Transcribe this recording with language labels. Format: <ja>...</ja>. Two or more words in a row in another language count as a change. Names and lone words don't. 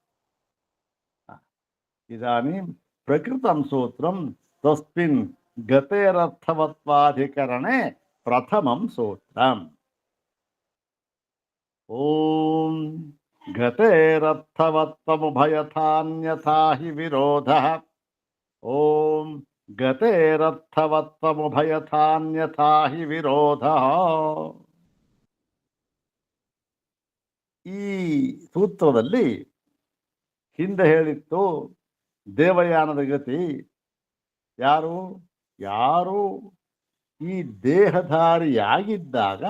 <sa>इदानीं प्रकृतं सूत्रं तस्मिन् गतेरर्थवत्वाधिकरणे प्रथमं सूत्रम्। ॐ गतेरर्थवत्वमुभयथान्यथा हि विरोधः। ॐ गतेरर्थवत्वमुभयथान्यथा हि विरोधः।</sa> <kn>ಈ ಸೂತ್ರದಲ್ಲಿ ಹಿಂದೆ ಹೇಳಿತ್ತು ದೇವಯಾನದ ಗತಿ ಯಾರು ಯಾರು ಈ ದೇಹಧಾರಿಯಾಗಿದ್ದಾಗ,</kn>